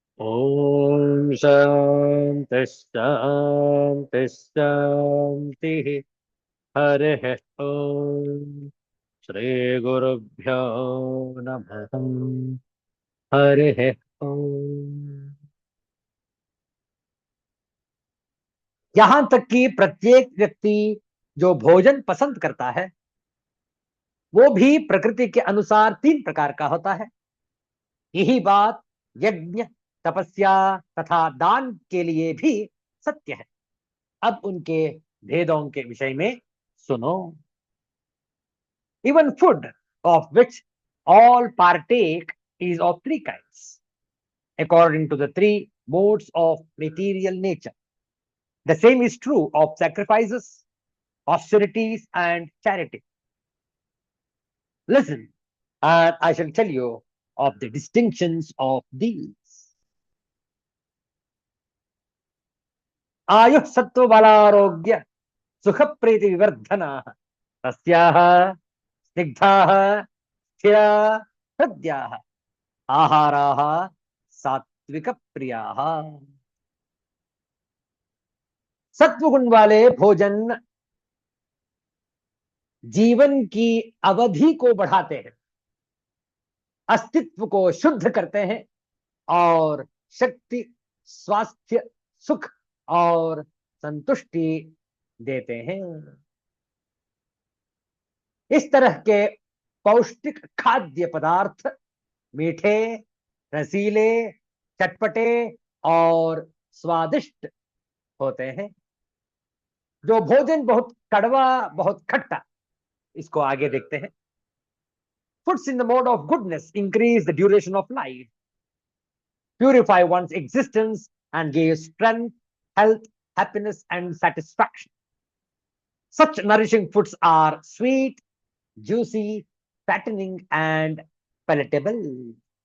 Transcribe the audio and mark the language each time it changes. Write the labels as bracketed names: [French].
[Sanskrit] ॐ शान्तिः शान्तिः शान्तिः हरिः ॐ श्रीगुरुभ्यो नमः हरिः ॐ। [Hindi] यहां तक कि प्रत्येक व्यक्ति जो भोजन पसंद करता है वो भी प्रकृति के अनुसार 3 प्रकार का होता है। यही बात यज्ञ, तपस्या तथा दान के लिए भी सत्य है। अब उनके भेदों के विषय में सुनो। [English] Even food of which all partake is of 3 kinds according to the 3 modes of material nature. The same is true of sacrifices, austerities and charity. Listen, and I shall tell you of the distinctions of these. [Sanskrit] आयुः सत्व बलारोग्य सुख प्रीति विवर्धना तस्याः स्निग्धाः स्थिरा हृद्याः आहाराः सात्विक प्रियाः। [Hindi] सत्वगुण वाले भोजन जीवन की अवधि को बढ़ाते हैं, अस्तित्व को शुद्ध करते हैं और शक्ति, स्वास्थ्य, सुख और संतुष्टि देते हैं। इस तरह के पौष्टिक खाद्य पदार्थ मीठे, रसीले, चटपटे और स्वादिष्ट होते हैं। जो भोजन बहुत कड़वा, बहुत खट्टा, इसको आगे देखते हैं। [English] Foods in the mode of goodness increase the duration of life, purify one's existence and give strength, health, happiness and satisfaction. Such nourishing foods are sweet, juicy, fattening, and palatable.